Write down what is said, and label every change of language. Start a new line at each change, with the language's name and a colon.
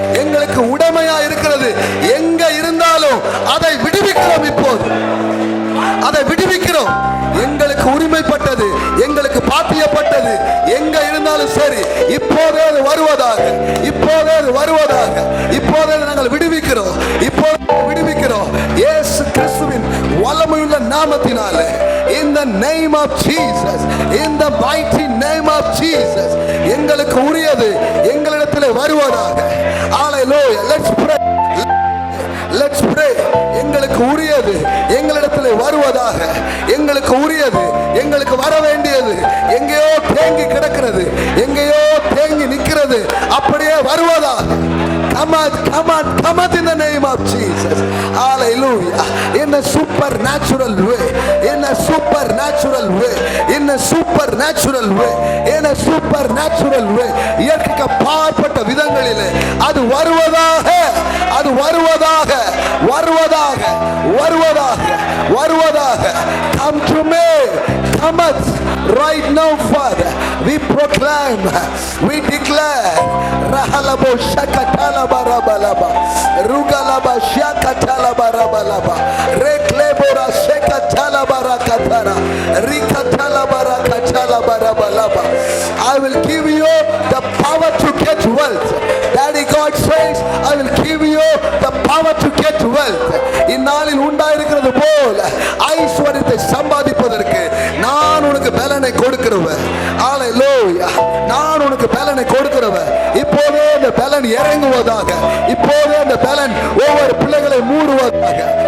Tamil: எங்களுக்கு உடைமையா இருக்கிறது எங்க இருந்தாலும் அதை விடுவிக்கிறோம். இப்போது அதை விடுவிக்கிறோம். எங்களுக்கு உரிமைப்பட்டது, எங்களுக்கு பாத்தியப்பட்டது எங்க இருந்தாலும் சரி, இப்போதே அது வருவதாக, இப்போதே அது வருவதாக, இப்போதே நாங்கள் விடுவிக்கிறோம், இப்போதே விடுவிக்கிறோம். இயேசு கிறிஸ்துவின் வல்லமையுள்ள நாமத்தினாலே,
English: in the name of Jesus, in the mighty name of Jesus,
Tamil: எங்களுக்கு உரியது எங்களிடத்திலே வருவதாக.
English: Hallelujah. Let's pray. Let's pray.
Tamil: எங்களுக்கு உரியது எங்களிடத்திலே வருவதாக. எங்களுக்கு உரியது, எங்களுக்கு வர வேண்டியது எங்கேயோ தேங்கி கிடக்கிறது, எங்கேயோ தேங்கி நிற்கிறது, அப்படியே வருவதாக.
English: Come on, come on, come on in the name of Jesus. Hallelujah. In a supernatural way, in a supernatural way, in a supernatural way, in a supernatural way.
Tamil: இயற்கைக்கு அப்பாற்பட்ட விதங்களிலே அது வருவதாக, அது வருவதாக, வருவதாக, வருவதாக, வருவதாக.
English: Come to me. Come on. Right now, Father, we proclaim, we declare, Rahalabo Shakatala Barabalaba, Rugalaba Shakatala Barabalaba, Reklebora Shakatala Barakatara, Rikatala Barakatala Barabalaba. I will give you the power to get wealth. Daddy God says, I will give you the power to get wealth.
Tamil: இந்நாளில் உண்டாயிருக்கிறது போல ஐஸ்வர்யத்தை சம்பாதிப்பதற்கு நான் உனக்கு பலனை கொடுக்கிறவன். ஹல்லேலூயா. நான் உனக்கு பலனை கொடுக்கிறவன். இப்போதே அந்த பலன் இறங்குவதாக, இப்போதே அந்த பலன் ஒவ்வொரு பிள்ளைகளை மூடுவதாக.